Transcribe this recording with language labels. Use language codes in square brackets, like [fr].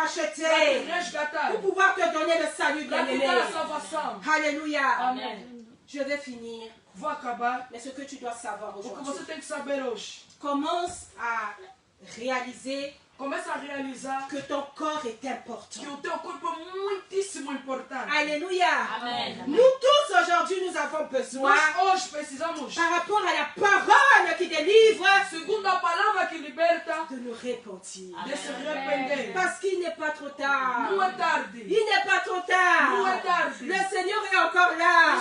[fr] racheter. [pt] resgatar. [fr] Pour pouvoir te donner le salut, [pt] Para te [fr] bien-aimé. [pt] dar a salvação. [fr] Alléluia. [pt] Amém. [fr] Je vais finir. [pt] Vou acabar. [fr] Mais ce que tu dois savoir [pt] O que [fr] aujourd'hui, [pt] você tem que saber hoje. [fr] commence à réaliser [pt] começa a realizar [fr] que ton corps est important. [pt] que o teu corpo é muitíssimo importante. [fr] Alléluia. [pt] Amen. [fr] Nous tous aujourd'hui, nous avons besoin, [pt] Nós hoje precisamos, [fr] par rapport à la parole qui délivre, [pt] segundo a palavra que liberta, [fr] de nous repentir. [pt] de se arrepender. [fr] Parce qu'il n'est pas trop tard. [pt] Não é tarde. [fr] Il n'est pas trop tard. [pt] Não é tarde. [fr] Le Seigneur est encore là.